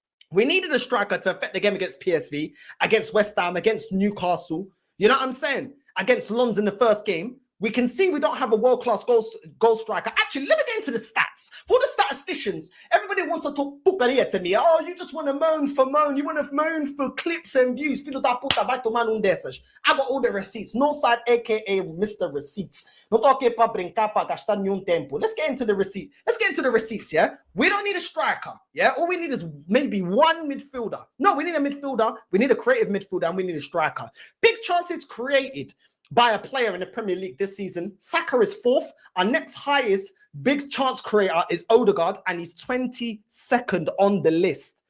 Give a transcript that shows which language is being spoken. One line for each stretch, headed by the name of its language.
English: We needed a striker to affect the game against PSV, against West Ham, against Newcastle. You know what I'm saying? Against Lons in the first game. We can see we don't have a world-class goal striker. Actually, let me get into the stats. For the statisticians, everybody wants to talk pucaria to me. Oh, you just want to moan for moan. You want to moan for clips and views.
Portuguese: Filho da puta, vai tomar dessas.
English: I got all the receipts. Northside, a.k.a. Mr. Receipts.
Portuguese: Não tô aqui para brincar, para gastar nenhum tempo.
English: Let's get into the receipt. Let's get into the receipts, yeah? We don't need a striker, yeah? All we need is maybe one midfielder. No, we need a midfielder. We need a creative midfielder, and we need a striker. Big chances created by a player in the Premier League this season. Saka is 4th. Our next highest big chance creator is Odegaard, and he's 22nd on the list.